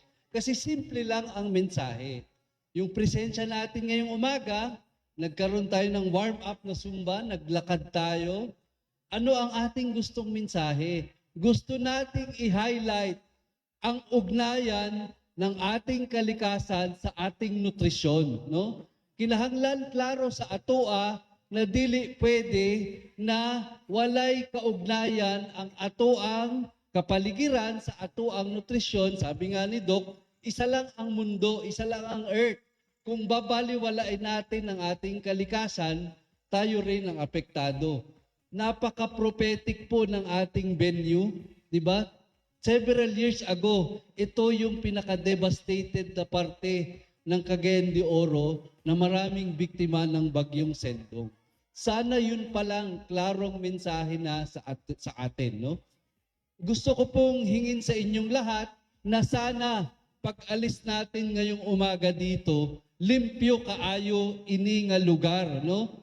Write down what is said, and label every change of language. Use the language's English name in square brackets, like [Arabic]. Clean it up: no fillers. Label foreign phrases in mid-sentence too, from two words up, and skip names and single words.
[Filipino] Kasi simple lang ang mensahe. Yung presensya natin ngayong umaga, nagkaroon tayo ng warm-up na Zumba, naglakad tayo. Ano ang ating gustong mensahe? Gusto nating i-highlight ang ugnayan ng ating kalikasan sa ating nutrisyon, no? [Cebuano] Kinahanglan klaro sa atoa na dili pwede na walay kaugnayan ang atoang kapaligiran sa atoang nutrisyon. [Filipino] Sabi nga ni Doc, isa lang ang mundo, isa lang ang earth. Kung babaliwalain natin ang ating kalikasan, tayo rin ang apektado. Napaka-prophetic po ng ating venue, di ba? [English] Several years ago, [Filipino] ito yung pinaka-devastated na parte ng Cagayan de Oro na maraming biktima ng bagyong Sendong. Sana yun palang klarong mensahe na sa atin, no? Gusto ko pong hingin sa inyong lahat na sana pag-alis natin ngayong umaga dito, [Cebuano] limpyo kaayo ini nga lugar, [Filipino] no?